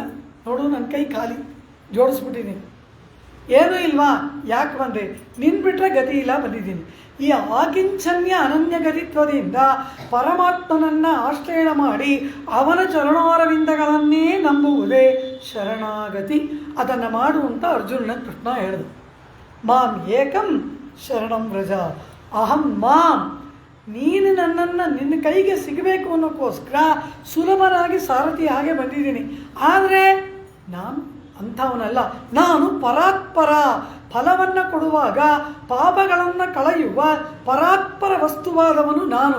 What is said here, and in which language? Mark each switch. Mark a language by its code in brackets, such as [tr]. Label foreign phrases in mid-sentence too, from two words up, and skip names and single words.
[kn] ನೋಡು, ನನ್ನ ಕೈ ಖಾಲಿ ಜೋಡಿಸ್ಬಿಟ್ಟಿದ್ದೀನಿ. ಏನೂ ಇಲ್ವಾ? ಯಾಕೆ ಬಂದೆ? ನಿನ್ನ ಬಿಟ್ಟರೆ ಗತಿ ಇಲ್ಲ, ಬಂದಿದ್ದೀನಿ. ಈ ಆಕಿಂಚನ್ಯ ಅನನ್ಯ ಗತಿತ್ವದಿಂದ ಪರಮಾತ್ಮನನ್ನು ಆಶ್ರಯಣ ಮಾಡಿ ಅವನ ಚರಣಾರವಿಂದಗಳನ್ನೇ ನಂಬುವುದೇ ಶರಣಾಗತಿ. ಅದನ್ನು ಮಾಡುವಂತ ಅರ್ಜುನನ ಕೃಷ್ಣ ಹೇಳಿದ. [sa] ಮಾಂ ಏಕಂ ಶರಣಂ ವ್ರಜ ಅಹಂ [kn] ನೀನು ನನ್ನನ್ನು ನಿನ್ನ ಕೈಗೆ ಸಿಗಬೇಕು ಅನ್ನೋಕ್ಕೋಸ್ಕರ ಸುಲಭನಾಗಿ ಸಾರಥಿ ಹಾಗೆ ಬಂದಿದ್ದೀನಿ. ಆದರೆ ನಾನು ಅಂಥವನಲ್ಲ. ನಾನು ಪರಾತ್ಪರ. ಫಲವನ್ನು ಕೊಡುವಾಗ ಪಾಪಗಳನ್ನು ಕಳೆಯುವ ಪರಾತ್ಪರ ವಸ್ತುವಾದವನು ನಾನು.